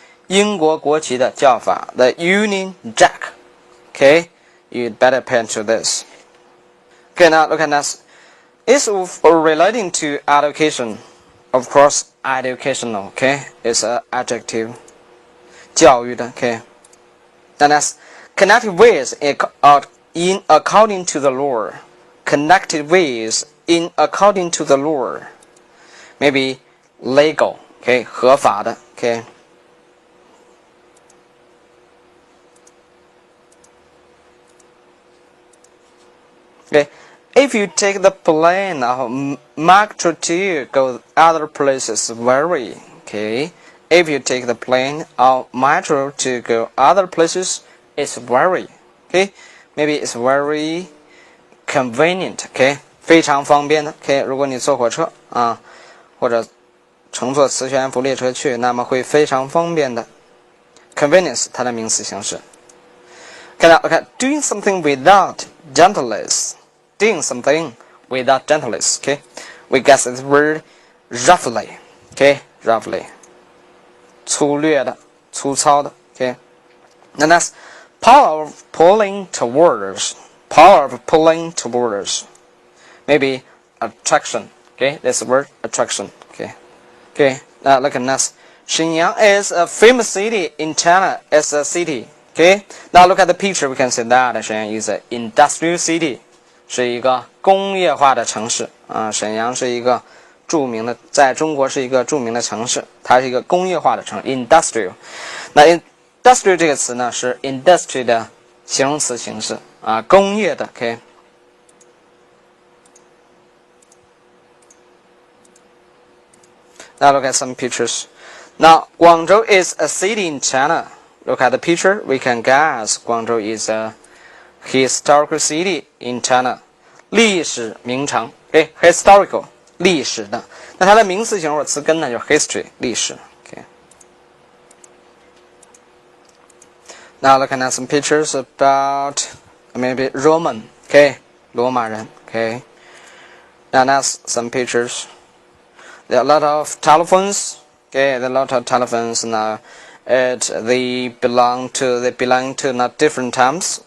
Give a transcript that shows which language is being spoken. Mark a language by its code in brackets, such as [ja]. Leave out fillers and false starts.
[zh] 英国国旗的叫法 [en] The Union Jack. Okay. You'd better pay attention to this. Okay, now look at this. It's relating to education. Of course, educational. Okay. It's an adjective. [zh] 教育的 [en] Okay. And that's connected with in according to the law. Connected with in according to the law. Maybe legal. Okay. [zh] 合法的 [en] Okay. Okay. If you take the plane of metro to go other places, vary. Okay. If you take the plane or metro to go other places, it's very. Okay. Maybe it's very convenient. Okay. [zh] 非常方便的 [en] Okay. [zh] 如果你坐火车或者乘坐磁悬浮列车去，那么会非常方便的 convenience 它的名词形式。 [en] Okay. Doing something without gentleness. Doing something without gentleness. Okay. We guess this word roughly. Okay. Roughly. [zh] 粗略的粗糙的 Okay. [en] And that's power of pulling towards. Power of pulling towards. Maybe attraction. Okay. This word attraction. Okay. Okay. Now look at this. Shenyang is a famous city in China as a city. Okay. Now look at the picture. We can see that Shenyang is an industrial city. [zh] 是一个工业化的城市沈阳是一个著名的，在中国是一个著名的城市，它是一个工业化的城市 industrial。那 industrial 这个词呢是 industry 的形容词形式工业的 OK。 [en] Now look at some pictures. Now Guangzhou is a city in China. Look at the picture. We can guess Guangzhou is a historical city in China. [zh] 历史名城 historical 历史的，那它的名词形容词根呢就是 history 历史 OK。 [en] Now looking at some pictures about maybe Roman, okay, 罗马人, okay. Now that's some pictures. There are a lot of telephones, okay. There are a lot of telephones now. They belong to not different terms.